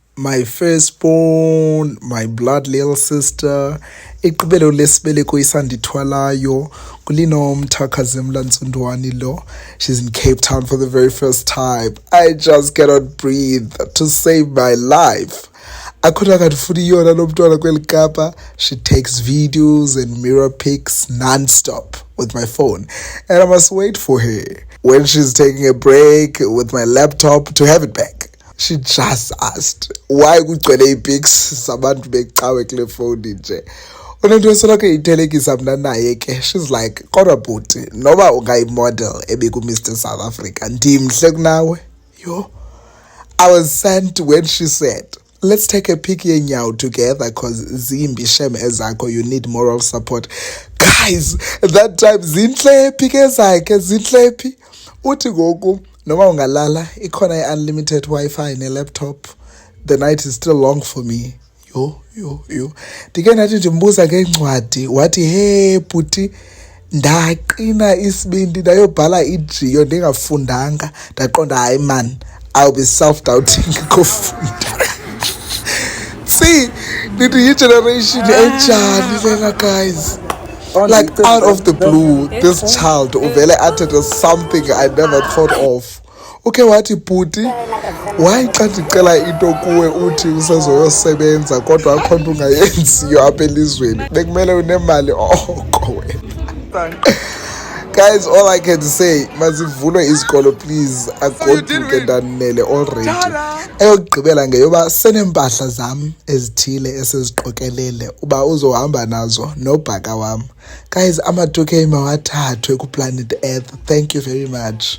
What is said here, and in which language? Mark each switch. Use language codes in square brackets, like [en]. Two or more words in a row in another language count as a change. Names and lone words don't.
[en] my firstborn, my blood little sister, [xh] igqibelo lesibeleko isandithwalayo, Linomtha Ntsundwani lo. [en] She's in Cape Town for the very first time. I just cannot breathe to save my life. She takes videos and mirror pics non-stop with my phone, and I must wait for her when she's taking a break with my laptop to have it back. She just asked, why [xh] kugcwele pics sabantu becawe kule phone nje? Unento esoloko ithelekisa mna naye ke. [en] She's like, [xh] kodwa bhuti, noba ungayimodel ebeku-Mr. South Africa, ndimhle kunawe. [en] Yo, I was sent when she said, let's take a pic yenyawo together cause [xh] zimbi shem ezakho, [en] you need moral support. [xh] Guys, [en] that time [xh] zinhle pic ezakhe, zinhle phi. Uthi ngoku noma ungalala ikhona i-unlimited Wi-Fi ne-laptop. [en] The night is still long for me. [xh] Yo. Ndike ndathi ndimbuza ngencwadi wathi, hey bhuti, ndaqina isibindi ndayobhala ijiyo ndingafundanga, ndaqonda hayi man, [en] I'll be self-doubting [xh] kufunda. [en] See, [xh] ndithi yi-generation enjani lena guys. [en] Like out of the blue, this child uvele uttered something I never thought of. [xh] Okay, wathi bhuti, why xa ndicela into kuwe uthi usezoyosebenza kodwa akho nto ungayenziyo apha elizweni, bekumele unemali oko wena. [en] Guys, all I can say, [xh] mazivulwe izikolo please, agoduke ndanele already. Eyokugqibela ngeyoba senempahla zam ezithile esiziqokelele uba uzohamba nazo nobhaka wam. Guys, amadoke mawathathwe kuplanet Earth. [en] Thank you very much.